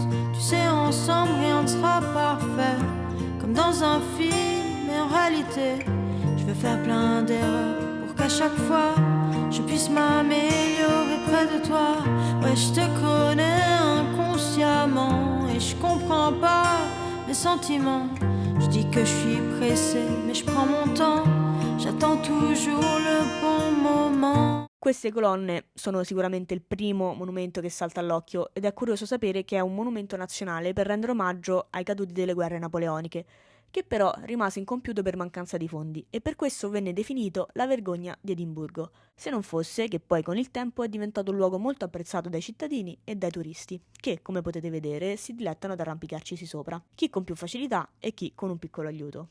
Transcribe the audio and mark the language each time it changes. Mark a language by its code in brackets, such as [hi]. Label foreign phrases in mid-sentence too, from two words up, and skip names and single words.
[fr] Tu sais, ensemble rien ne sera parfait, comme dans un film, mais en réalité, je veux faire plein d'erreurs pour qu'à chaque fois je puisse m'améliorer près de toi. Ouais, je te connais inconsciemment et je comprends pas mes sentiments. Je dis que je suis pressée, mais je prends mon temps. J'attends toujours le bon moment. [it] Queste colonne sono sicuramente il primo monumento che salta all'occhio ed è curioso sapere che è un monumento nazionale per rendere omaggio ai caduti delle guerre napoleoniche, che però rimase incompiuto per mancanza di fondi e per questo venne definito la vergogna di Edimburgo, se non fosse che poi con il tempo è diventato un luogo molto apprezzato dai cittadini e dai turisti, che, come potete vedere, si dilettano ad arrampicarcisi sopra, chi con più facilità e chi con un piccolo aiuto.